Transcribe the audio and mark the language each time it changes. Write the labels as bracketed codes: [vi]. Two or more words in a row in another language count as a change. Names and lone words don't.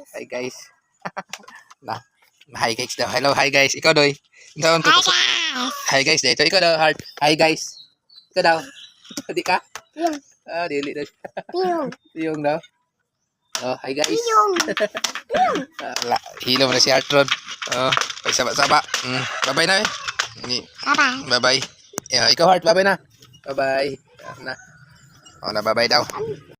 [en] Hi guys. Hi guys daw. Hello, hi guys. [tl] Ikaw doy. Ikaw to. [en] Hi guys. Hi guys [tl] dito. Ikaw daw Heart. [en] Hi guys. [tl] Ikaw daw. Di ka? Yung. [ceb] Dili daw. Yung. [tl] Yung daw. Oh, [en] hi guys. Yung. [tl] Hilo mo na si Heart Rod. Ay saba-saba. Bye-bye na eh. [en] Bye-bye. Bye-bye. [tl] Ikaw Heart, bye-bye na. Bye-bye. Na. Oh, na bye-bye daw.